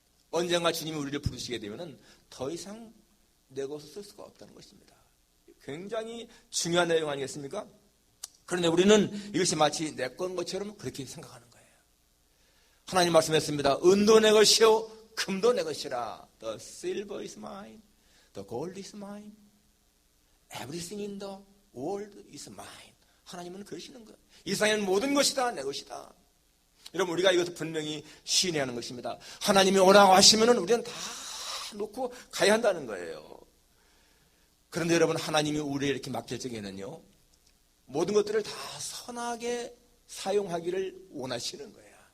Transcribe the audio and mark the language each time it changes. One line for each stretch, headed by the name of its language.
Korean: 언젠가 주님이 우리를 부르시게 되면은 더 이상 내 것을 쓸 수가 없다는 것입니다. 굉장히 중요한 내용 아니겠습니까? 그런데 우리는 이것이 마치 내 것처럼 그렇게 생각하는 거예요. 하나님 말씀했습니다. 은도 내 것이요 금도 내 것이라.
English: The silver is mine, the gold is mine, everything in the world is mine.
Korean: 하나님은 그러시는 거예요. 이 세상에는 모든 것이 다 내 것이다. 여러분, 우리가 이것을 분명히 시인해야 하는 것입니다. 하나님이 오라고 하시면 우리는 다 놓고 가야 한다는 거예요. 그런데 여러분, 하나님이 우리에게 이렇게 맡길 적에는요 모든 것들을 다 선하게 사용하기를 원하시는 거예요.